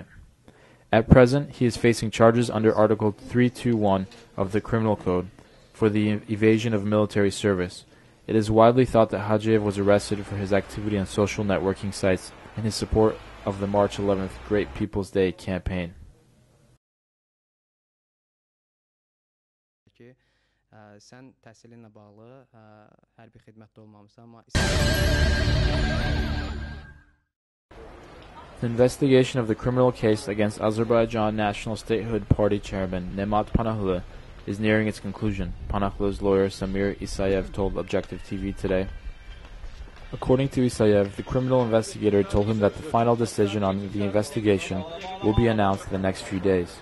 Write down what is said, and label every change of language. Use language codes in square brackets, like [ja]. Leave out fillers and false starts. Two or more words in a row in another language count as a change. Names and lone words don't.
[en] At present, he is facing charges under Article 321 of the Criminal Code for the evasion of military service. It is widely thought that Hajiev was arrested for his activity on social networking sites and his support of the March 11th Great People's Day campaign. [az] Sən təhsilinlə bağlı hərbi xidmətdə olmamısan, amma [en] The investigation of the criminal case against Azerbaijan National Statehood Party chairman Nemat Panahlı is nearing its conclusion, Panahlı's lawyer Samir Isayev told Objective TV today. According to Isayev, the criminal investigator told him that the final decision on the investigation will be announced in the next few days.